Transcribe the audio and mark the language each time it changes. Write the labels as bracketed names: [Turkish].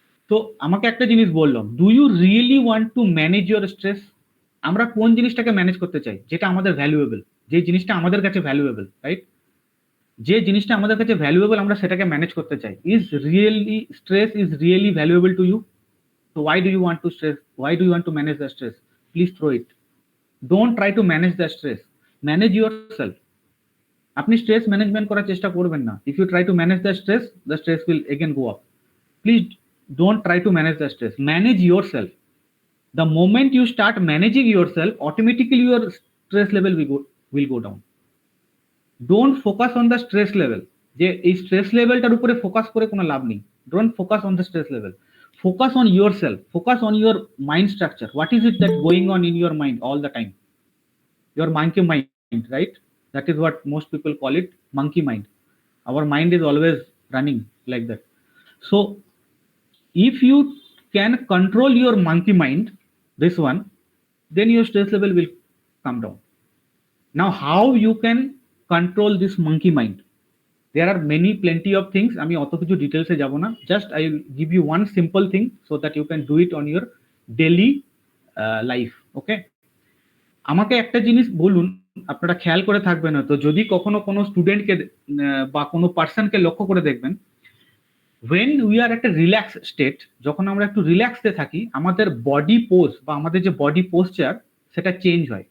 [Bangla] তো আমাকে একটা জিনিস বললাম, [English] Do you really want to manage your stress? [Bangla] আমরা কোন জিনিসটাকে ম্যানেজ করতে চাই যেটা আমাদের ভ্যালুয়েবল, যে জিনিসটা আমাদের কাছে ভ্যালুয়েবল, রাইট? যে জিনিসটা আমাদের কাছে ভ্যালুয়েবল আমরা সেটাকে ম্যানেজ করতে চাই। [English] Is really stress is really valuable to you? So why do you want to stress? Why do you want to manage the stress? Please throw it. Don't try to manage the stress. Manage yourself. [Bangla] আপনি stress management করার চেষ্টা করবেন না। [English] If you try to manage the stress will again go up. Please don't try to manage the stress, manage yourself. The moment you start managing yourself, automatically your stress level will go down. Don't focus on the stress level. [Bangla] যে এই stress লেভেলটার উপরে focus করে কোনো লাভ নেই। [English] Don't focus on the stress level. Focus on yourself. Focus on your mind structure. What is it that going on in your mind all the time? Your monkey mind, right? That is what most people call it, monkey mind. Our mind is always running like that. So if you can control your monkey mind, this one, then your stress level will come down. Now how you can control this monkey mind? There are many plenty of things, [Bangla] আমি অত কিছু ডিটেলসে যাব না, [English] Just I will give you one simple thing so that you can do it on your daily life. [Bangla] ওকে, আমাকে একটা জিনিস বলুন, আপনারা খেয়াল করে থাকবেন হয়তো, যদি কখনো কোনো স্টুডেন্টকে বা কোনো পার্সনকে লক্ষ্য করে দেখবেন, [English] when we are at a relaxed state, [Bangla] যখন আমরা একটু রিল্যাক্সে থাকি, আমাদের বডি পোজ বা আমাদের যে বডি পোস্টার সেটা চেঞ্জ হয়।